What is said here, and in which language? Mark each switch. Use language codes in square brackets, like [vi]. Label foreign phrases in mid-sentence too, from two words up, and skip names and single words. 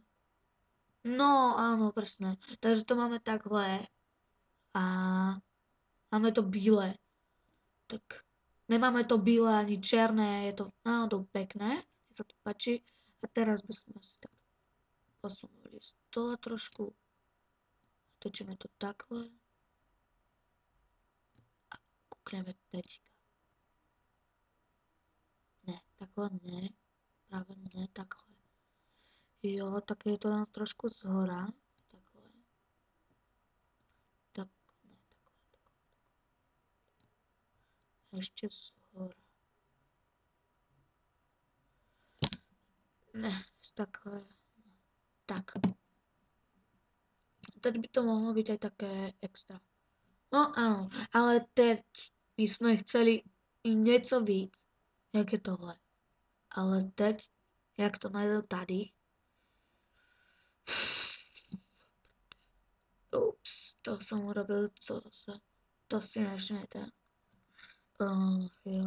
[sk] No áno, presne, takže to máme takhle a máme to bíle, tak nemáme to biele ani černé, je to náhodou pekné. Mne sa to páči. A teraz by sme si tak posunuli stola trošku. [cs] Točíme to takhle. A kúkneme teďka. Ne, takhle ne. Práve ne, takhle. Jo, tak je to tam trošku zhora. Takhle. Tak, ne, takhle. [sk] Ešte zhora. [cs] Ne, takhle. [sk] Tak. Teď by to mohlo byť aj také extra. No áno, ale teď by sme chceli niečo víc, jak je tohle. [cs] Ale teď, jak to najdu tady. [sk] Ups, to som urobil, co zase. [cs] To si nevšimnete. Jo.